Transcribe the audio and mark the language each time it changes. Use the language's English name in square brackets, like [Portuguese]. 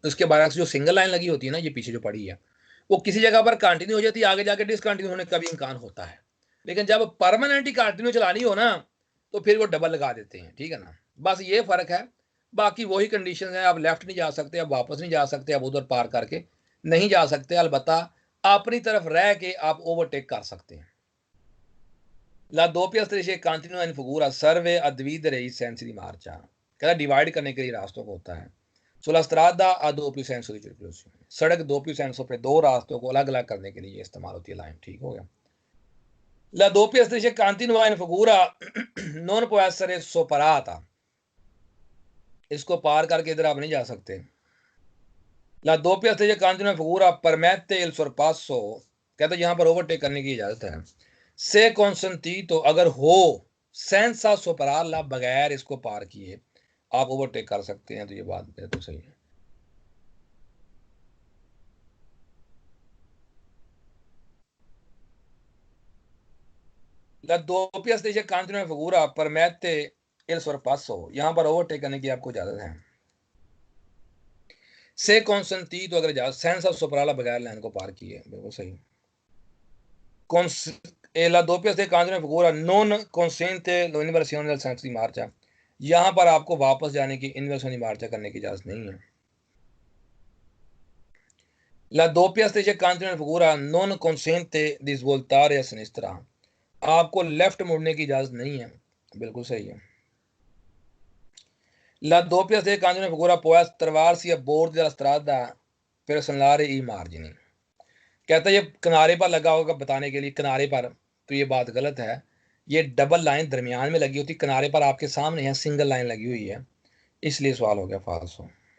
[Hindi] उसके बरक्स जो single line लगी होती है ना, ये पीछे जो पड़ी है, वो किसी जगह पर कंटिन्यू हो जाती है, आगे जाके डिसकंटिन्यू होने का भी इम्कान होता है, लेकिन जब परमानेंट ही कंटिन्यू चलानी हो ना, तो फिर वो डबल लगा देते हैं, ठीक है ना, बस ये फर्क है, बाकी वही कंडीशन है, आप लेफ्ट नहीं जा सकते, आप वापस नहीं जा सकते, आप उधर पार करके नहीं जा सकते, अलबत्ता अपनी तरफ रह के आप ओवरटेक कर सकते हैं। [Italian] La doppia striscia continua in figura serve a dividere i sensi di marcia, [Hindi] कहता डिवाइड करने के लिए रास्तों को होता है। [Italian] Sulla strada ha doppio senso di circolazione, [Hindi] सड़क doppio senso पे दो रास्तों को अलग अलग करने के लिए इस्तेमाल होती है लाइन, ठीक हो गया। [Italian] La doppia striscia continua in figura non può essere superata, [Hindi] इसको पार करके इधर आप नहीं जा सकते। [Italian] La doppia striscia continua in figura permette il sorpasso, [Hindi] कहता यहाँ पर ओवरटेक करने की इजाजत है। से [Italian] consentito, [Hindi] अगर हो, [Italian] senza superarla, [Hindi] बगैर इसको पार किए आप ओवरटेक कर सकते हैं, तो ये बात बिल्कुल सही है। [Italian] La doppia striscia continua in figura permette il sorpasso, [Hindi] यहाँ पर ओवरटेक करने की आपको इजाजत है। से [Italian] consentito, [Hindi] अगर इजाजत, [Italian] senza superarla, [Hindi] बगैर लाइन को पार किए, बिल्कुल सही। [Italian] La doppia striscia continua in figura non consente l'inversione del senso di marcia, [Hindi] यहाँ पर आपको वापस जाने की, इन्वर्सन di marcia करने की इजाजत नहीं है। [Italian] La doppia striscia continua in figura non consente di svoltare a sinistra, [Hindi] आपको लेफ्ट मुड़ने की इजाजत नहीं है, बिल्कुल सही है। [Italian] La doppia striscia continua in figura può trovarsi a bordo della strada per segnalare i margini, [Hindi] कहता है ये किनारे पर लगा होगा बताने के लिए, किनारे पर, तो ये बात गलत है, ये डबल लाइन दरमियान में लगी होती, किनारे पर आपके सामने है, सिंगल लाइन लगी हुई है, इसलिए सवाल हो गया फाल्सो।